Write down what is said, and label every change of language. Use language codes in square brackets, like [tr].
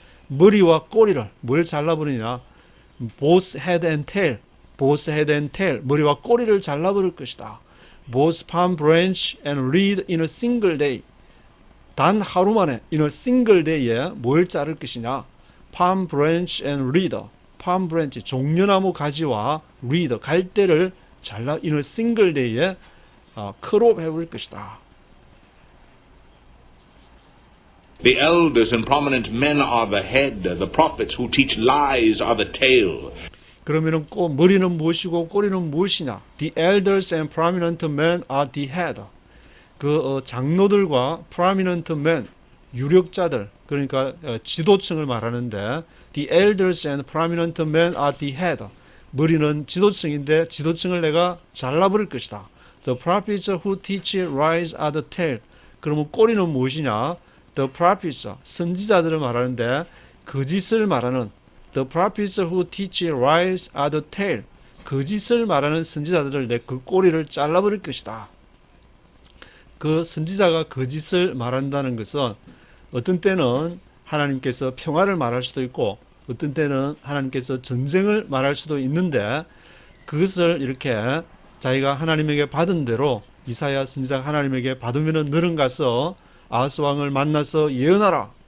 [ko] 머리와 꼬리를 뭘 잘라버리냐? [en] Both head and tail, both head and tail. [ko] 머리와 꼬리를 잘라버릴 것이다. [en] Both palm branch and reed in a single day. [ko] 단 하루 만에 [en] in a single day [ko] 에 뭘 자를 것이냐? [en] Palm branch and reed. palm branch [ko] 종려나무 가지와 [en] reed [ko] 갈대를 잘라 [en] in a single day에 [ko] 컷오프 해버릴 것이다. [en] The elders and prominent men are the head. The prophets who teach lies are the tail. [ko] 그러면은 꼭 머리는 무엇이고 꼬리는 무엇이냐? [en] The elders and prominent men are the head. [ko] 장로들과 [en] prominent men, [ko] 유력자들, 그러니까 지도층을 말하는데 [en] the elders and prominent men are the head. [ko] 머리는 지도층인데 지도층을 내가 잘라버릴 것이다. [en] The prophets who teach lies are the tail. [ko] 그러면 꼬리는 무엇이냐? [en] The prophets, [ko] 선지자들을 말하는데 거짓을 말하는 [en] The prophets who teach lies are the tail. [ko] 거짓을 말하는 선지자들을 내 그 꼬리를 잘라버릴 것이다. 그 선지자가 거짓을 말한다는 것은 어떤 때는 하나님께서 평화를 말할 수도 있고 어떤 때는 하나님께서 전쟁을 말할 수도 있는데 그것을 이렇게 자기가 하나님에게 받은 대로 이사야 선지자가 하나님에게 받으면은 너는 가서 아하스 왕을 만나서 예언하라.